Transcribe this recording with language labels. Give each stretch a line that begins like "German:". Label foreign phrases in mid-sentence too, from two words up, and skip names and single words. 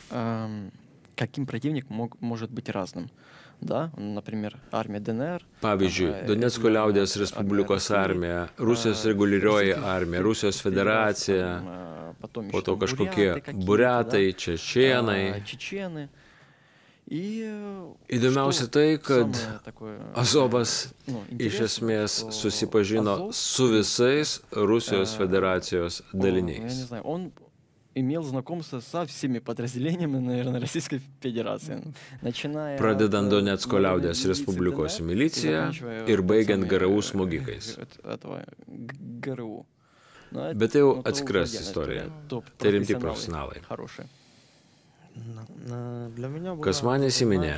Lithuanian: Pavyzdžiui, Donecko liaudies Respublikos armija, Rusijos reguliarioji armija, Rusijos federacija, po to kažkokie buriatai, čečėnai. Įdomiausia tai, kad Azovas iš esmės susipažino su visais Rusijos federacijos daliniais.
Russian: Имел знакомство со всеми подразделениями, наверное, Российской Федерации.
Lithuanian: Pradedant Donecko liaudies Respublikos milicija ir baigiant GRU smogikais. Bet tai jau atskiras istorija. Tai rimti profesionalai. Kas man įsiminė?